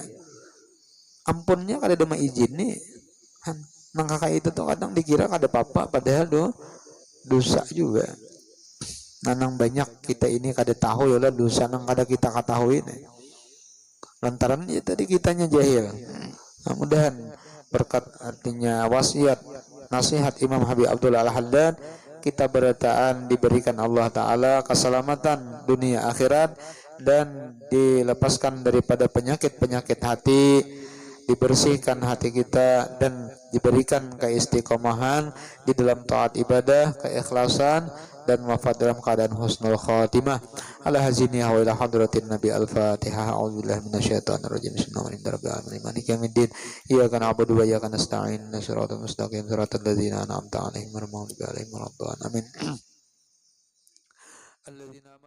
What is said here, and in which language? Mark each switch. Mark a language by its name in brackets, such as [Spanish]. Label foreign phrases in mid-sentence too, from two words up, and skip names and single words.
[Banjar] Ampunnya kada ada izin nih. Nang kakak itu tuh kadang dikira kada apa-apa padahal dosa juga. Nanang banyak kita ini kada tahu ya lah dosa nang kada kita ketahui nih. Lantaran ya tadi kitanya jahil. Mudah-mudahan berkat artinya wasiat nasihat Imam Habib Abdullah Al-Haddad kita berataan diberikan Allah Ta'ala keselamatan dunia akhirat dan dilepaskan daripada penyakit-penyakit hati, dibersihkan hati kita dan diberikan keistiqomahan di dalam taat ibadah, keikhlasan dan wafat dalam keadaan [Arabic] حسن الخاتمة. على هذه النية وإلى حضرة النبي الفاتحة. أعوذ بالله من الشيطان الرجيم. بسم الله الرحمن الرحيم. مالك يوم الدين. إياك نعبد وإياك نستعين. الصراط المستقيم صراط الذين أنعمت عليهم غير المغضوب عليهم ولا الضالين. آمين. الذين